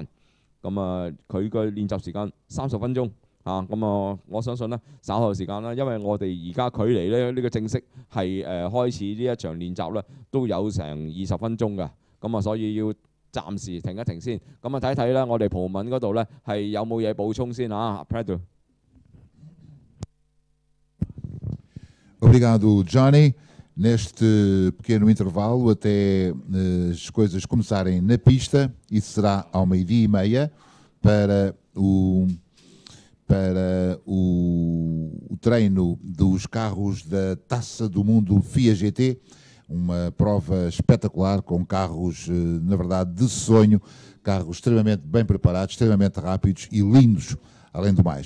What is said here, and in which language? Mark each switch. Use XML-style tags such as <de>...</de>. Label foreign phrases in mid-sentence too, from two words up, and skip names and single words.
<yue>咁啊佢嘅練習時間30分鐘。咁我相信呢，稍後時間啦，因為我哋而家距離咧呢個正式係開始呢一場練習咧，都有成20分鐘㗎，咁啊所以要暫時停一停先，咁啊睇睇咧我哋葡文嗰度咧係有冇嘢補充先嚇 ，Pedro。</yue> <pt>Obrigado, Johnny. Neste pequeno intervalo, até as coisas começarem na pista, isso será ao 12h30 para o treino dos carros da Taça do Mundo FIA GT, uma prova espetacular com carros, na verdade, de sonho, carros extremamente bem preparados, extremamente rápidos e lindos, além do mais.</pt>